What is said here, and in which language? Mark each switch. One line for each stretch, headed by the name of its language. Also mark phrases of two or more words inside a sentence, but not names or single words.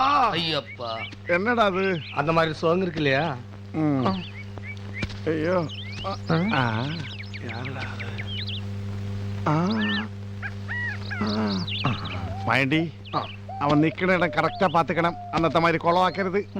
Tamil: ஐயப்பா என்னடா அது? அந்த மாதிரி சாங் இருக்கு இல்லையா? ஐயோ யாருடா
Malayalam: മൈൻഡി അവൻ നിൽക്കണ ഇടം കറക്റ്റാ പാത്തുക്കണം. അന്നത്തെ മാതിരി കുളമാക്കരുത്.